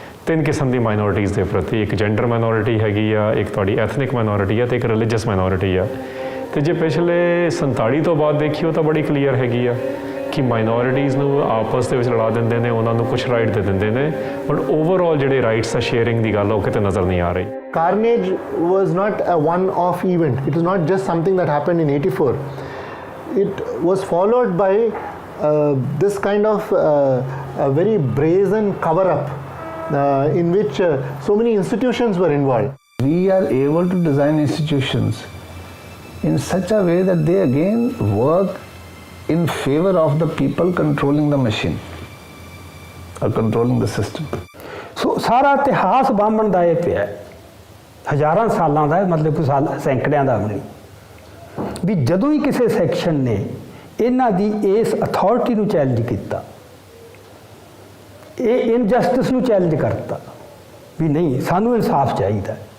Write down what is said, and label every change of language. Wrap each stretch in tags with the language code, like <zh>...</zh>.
<pa>3 ਕਿਸਮ ਦੀ ਮਾਈਨੋਰਿਟੀਜ਼ ਦੇ ਪ੍ਰਤੀ, ਇੱਕ ਜੈਂਡਰ ਮਾਈਨੋਰਿਟੀ ਹੈਗੀ ਆ, ਇੱਕ ਤੁਹਾਡੀ ਐਥਨਿਕ ਮਾਈਨੋਰਿਟੀ ਆ, ਤੇ ਇੱਕ ਰਿਲੀਜੀਅਸ ਮਾਈਨੋਰਿਟੀ ਆ। ਤੇ ਜੇ ਪਿਛਲੇ 47 ਤੋਂ ਬਾਅਦ ਦੇਖੀਓ ਤਾਂ ਬੜੀ ਕਲੀਅਰ ਹੈਗੀ ਆ ਕਿ ਮਾਈਨੋਰਿਟੀਜ਼ ਨੂੰ ਆਪਸ ਦੇ ਵਿੱਚ ਲੜਾ ਦਿੰਦੇ ਨੇ, ਉਹਨਾਂ ਨੂੰ ਕੁਝ ਰਾਈਟ ਦੇ ਦਿੰਦੇ ਨੇ, ਬਟ ਓਵਰਆਲ ਜਿਹੜੇ ਰਾਈਟਸ ਆ ਸ਼ੇਅਰਿੰਗ ਦੀ ਗੱਲ ਉਹ ਕਿਤੇ ਨਜ਼ਰ ਨਹੀਂ ਆ ਰਹੀ।</pa> <en>Carnage was not a one-off event. It was not just something that happened in 84. It was followed by this kind of a very brazen cover-up in which so many institutions were involved. We are able to design institutions in such a way that they again work in favor of the people controlling the machine or controlling the system.</en> <pa>ਸੋ ਸਾਰਾ ਇਤਿਹਾਸ ਬਾਹਮਣ ਦਾ ਇਹ ਪਿਆ, ਹਜ਼ਾਰਾਂ ਸਾਲਾਂ ਦਾ, ਮਤਲਬ ਕੋਈ ਸਾਲ ਸੈਂਕੜਿਆਂ ਦਾ ਨਹੀਂ, ਵੀ ਜਦੋਂ ਹੀ ਕਿਸੇ ਸੈਕਸ਼ਨ ਨੇ ਇਹਨਾਂ ਦੀ ਇਸ ਅਥਾਰਟੀ ਨੂੰ ਚੈਲੰਜ ਕੀਤਾ, ਇਹ ਇਨਜਸਟਿਸ ਨੂੰ ਚੈਲੰਜ ਕਰਤਾ ਵੀ ਨਹੀਂ ਸਾਨੂੰ ਇਨਸਾਫ ਚਾਹੀਦਾ।</pa>